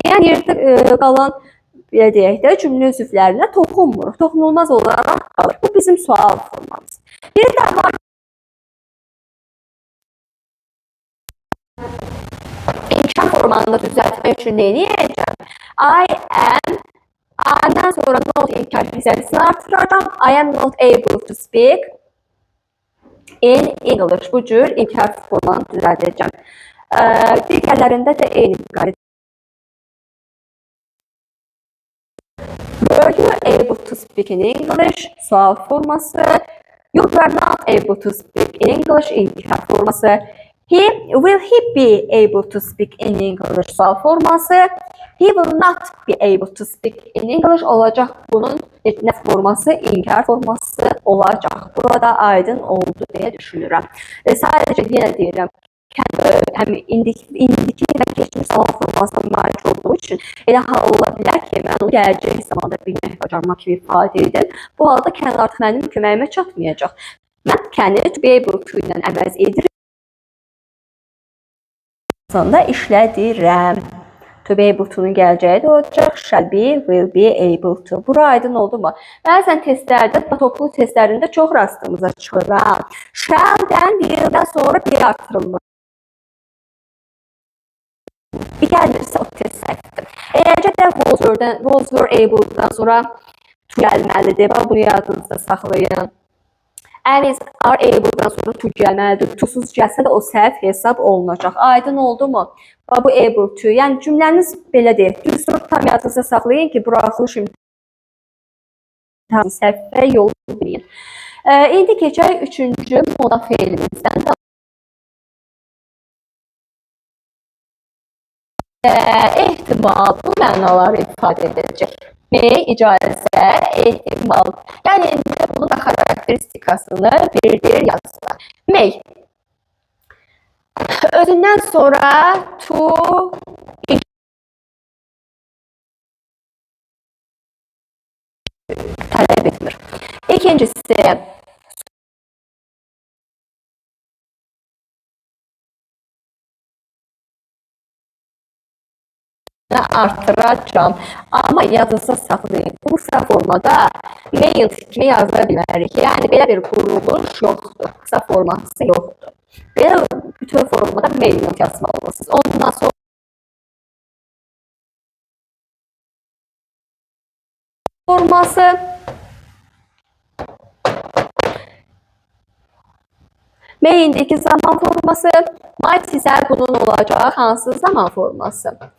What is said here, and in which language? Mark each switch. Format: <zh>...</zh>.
<az>Yəni, yerdə qalan, belə deyək də, cümlə üzvlərinə toxunmuruq. Toxunulmaz olaraq qalır. Bu bizim sual formamız. Bir də var inkar formanı düzəltmək üçün nə edəcəm? I am I'dan sonra not inkar hissəsini artıracağım.</az> <en>I am not able to speak in English.</en> <az>Bu cür inkar formanı düzəldəcəm. Digərlərində də eyni qayda.</az> <en>Were you able to speak in English?</en> <az>Sual forması.</az> <en>You were not able to speak in English.</en> <az>İnkar forması.</az> <en>Will he be able to speak in English?</en> <az>Sual forması.</az> <en>He will not be able to speak in English</en> <az>olacaq. Bunun nə forması? İnkar forması olacaq. Burada aydın oldu deyə düşünürəm. Sadəcə yenə deyirəm. Həm indiki və keçmiş zaman formasına malik olduğu üçün elə hal ola bilər ki, mən onu gələcək zamanda bilmək bacarmaq kimi ifadə edim. Bu halda can artıq mənim köməyimə çatmayacaq. Mən can'i to be able to ilə əvəz edirəm. Sonda işlədirəm. To be able to'nun gələcəyi də olacaq.</az> <en>Shall be, will be able to.</en> <az>Bura aydın oldu mu? Bəzən testlərdə, toplu testlərində çox rastımıza çıxır. Shall'dən, will'dən sonra bir artırılır. Bir gəlmirsə o test səhvdir. Eləcə də was were able'dan sonra to gəlməlidir. Bunu yadınızda saxlayın. Is are able'dan sonra to gəlməlidir. To'suz gəlsə də o səhv hesab olunacaq. Aydın oldu mu? Bu able to. Yəni cümləniz belə deyil. Düzdür, tam yadınızda saxlayın ki, buraxılış imtahanı səhvə yol bilin. İndi keçək 3-cü moda feilimizdən. Ehtimal bu mənaları ifadə edəcək. İcazə, ehtimal. Yəni bunun da xarakteristikasını bir yazsınlar. Özündən sonra to tələb etmir. İkincisi artıracağım. Amma yadınızda saxlayın. Bu qısa formada mail kimi yazıla bilərik. Yəni belə bir quruluş yoxdur. Qısa forması yoxdur. Belə bütün formada mail yazmalısınız. Ondan sonra forması mailindeki zaman forması might isə bunun olacaq hansı zaman forması?</az>